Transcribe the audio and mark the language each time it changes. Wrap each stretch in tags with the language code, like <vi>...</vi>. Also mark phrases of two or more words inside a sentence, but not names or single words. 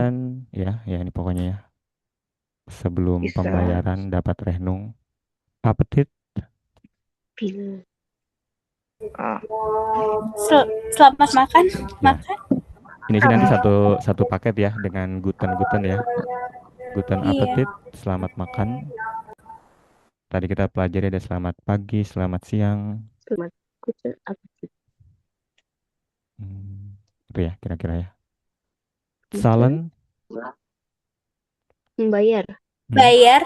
<id>Kemudian ya ini pokoknya ya. Sebelum Bisa. pembayaran dapat Rehnung. Apetit. Ah, selamat makan. Ya. Makan. Ini sih nanti satu paket ya dengan guten ya. Guten Iya. Appetit, selamat makan. Tadi kita pelajari ada selamat pagi, selamat siang. Itu ya kira-kira ya. Salen, Membayar. Bayar.</id>